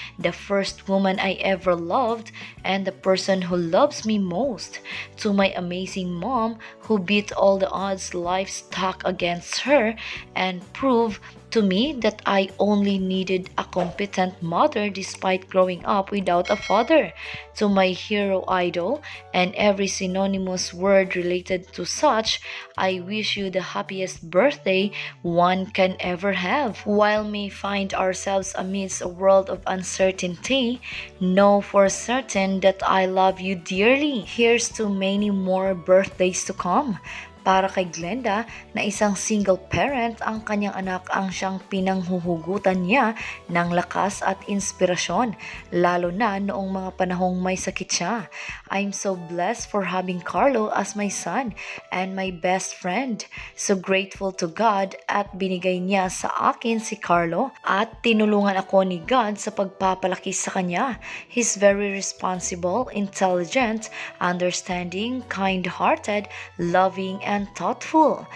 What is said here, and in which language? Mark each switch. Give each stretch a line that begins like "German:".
English: the first woman I ever loved and the person who loves me most, to my amazing mom who beat all the odds life stacked against her and proved to me that I only needed a competent mother despite growing up without a father, to my hero idol and every synonymous word related to such, I wish you the happiest birthday one can ever have. While may find ourselves amidst a world of uncertainty, know for certain that I love you dearly. Here's to many more birthdays to come.
Filipino: Para kay Glenda na isang single parent, ang kanyang anak ang siyang pinanghuhugutan niya ng lakas at inspirasyon, lalo na noong mga panahong may sakit siya.
English: I'm so blessed for having Carlo as my son and my best friend. So grateful to God
Filipino: at binigay niya sa akin si Carlo at tinulungan ako ni God sa pagpapalaki sa kanya.
English: He's very responsible, intelligent, understanding, kind-hearted, loving, and thoughtful.